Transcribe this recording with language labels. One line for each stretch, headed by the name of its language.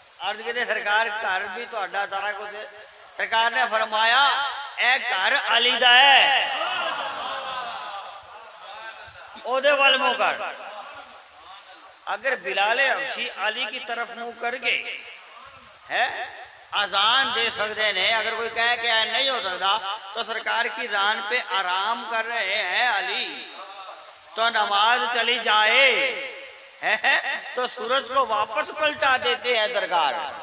Punjabi: عرض کہتے سرکار گھر بھی تو اڈا سارا کچھ ہے. سرکار نے فرمایا اے گھر علی دا ہے او دے وال منہ کر.
Urdu: اگر بلال حبشی علی کی طرف منہ کر گئے ہے اذان دے سکتے ہیں, اگر کوئی کہے کہ نہیں ہو سکتا تو سرکار کی ران پہ آرام کر رہے ہیں علی تو نماز چلی جائے تو سورج کو واپس پلٹا دیتے ہیں سرکار.